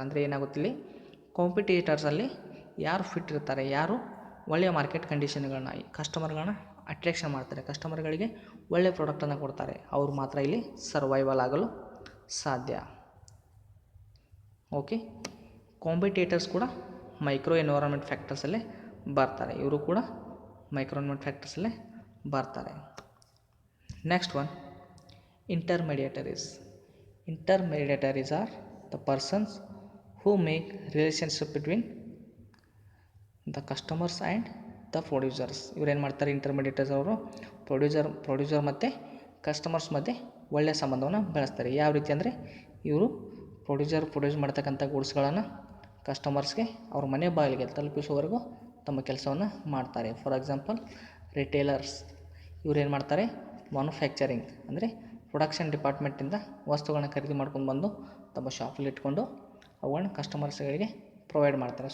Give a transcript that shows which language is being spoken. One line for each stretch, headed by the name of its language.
Kannada: ಅಂದರೆ ಏನಾಗುತ್ತಿಲ್ಲಿ, ಕಾಂಪಿಟೇಟರ್ಸಲ್ಲಿ ಯಾರು ಫಿಟ್ ಇರ್ತಾರೆ, ಯಾರು ಒಳ್ಳೆಯ ಮಾರ್ಕೆಟ್ ಕಂಡೀಷನ್ಗಳನ್ನ, ಕಸ್ಟಮರ್ಗಳನ್ನ ಅಟ್ರ್ಯಾಕ್ಷನ್ ಮಾಡ್ತಾರೆ, ಕಸ್ಟಮರ್ಗಳಿಗೆ ಒಳ್ಳೆಯ ಪ್ರಾಡಕ್ಟನ್ನು ಕೊಡ್ತಾರೆ, ಅವರು ಮಾತ್ರ ಇಲ್ಲಿ ಸರ್ವೈವಲ್ ಆಗಲು ಸಾಧ್ಯ. ಓಕೆ, ಕಾಂಪಿಟೇಟರ್ಸ್ ಕೂಡ ಮೈಕ್ರೋ ಎನ್ವೈರನ್ಮೆಂಟ್ ಫ್ಯಾಕ್ಟರ್ಸಲ್ಲೇ ಬರ್ತಾರೆ, ಇವರು ಕೂಡ ಮೈಕ್ರೋ ಎನ್ವೈರನ್ಮೆಂಟ್ ಫ್ಯಾಕ್ಟರ್ಸಲ್ಲೇ ಬರ್ತಾರೆ.
English: Next one, intermediaries. Intermediaries are the persons who make relationship between the customers and the producers.
Kannada: ಇವ್ರೇನು ಮಾಡ್ತಾರೆ, ಇಂಟರ್ಮಿಡಿಯೇಟರ್ಸ್ ಅವರು ಪ್ರೊಡ್ಯೂಸರ್ ಮತ್ತು ಕಸ್ಟಮರ್ಸ್ ಮಧ್ಯೆ ಒಳ್ಳೆಯ ಸಂಬಂಧವನ್ನು ಬೆಳೆಸ್ತಾರೆ. ಯಾವ ರೀತಿ ಅಂದರೆ, ಇವರು ಪ್ರೊಡ್ಯೂಸ್ ಮಾಡ್ತಕ್ಕಂಥ ಗೂಡ್ಸ್ಗಳನ್ನು ಕಸ್ಟಮರ್ಸ್ಗೆ ಅವ್ರ ಮನೆ ಬಾಗಿಲಿಗೆ ತಲುಪಿಸುವವರೆಗೂ ತಮ್ಮ ಕೆಲಸವನ್ನು ಮಾಡ್ತಾರೆ. ಫಾರ್ ಎಕ್ಸಾಂಪಲ್, ರಿಟೇಲರ್ಸ್ ಇವ್ರೇನು ಮಾಡ್ತಾರೆ, ಮ್ಯಾನುಫ್ಯಾಕ್ಚರಿಂಗ್ ಅಂದರೆ ಪ್ರೊಡಕ್ಷನ್ ಡಿಪಾರ್ಟ್ಮೆಂಟಿಂದ ವಸ್ತುಗಳನ್ನ ಖರೀದಿ ಮಾಡ್ಕೊಂಡು ಬಂದು ತಮ್ಮ ಶಾಪಲ್ಲಿ ಇಟ್ಕೊಂಡು ಅವುಗಳನ್ನ ಕಸ್ಟಮರ್ಸ್ಗಳಿಗೆ ಪ್ರೊವೈಡ್ ಮಾಡ್ತಾರೆ.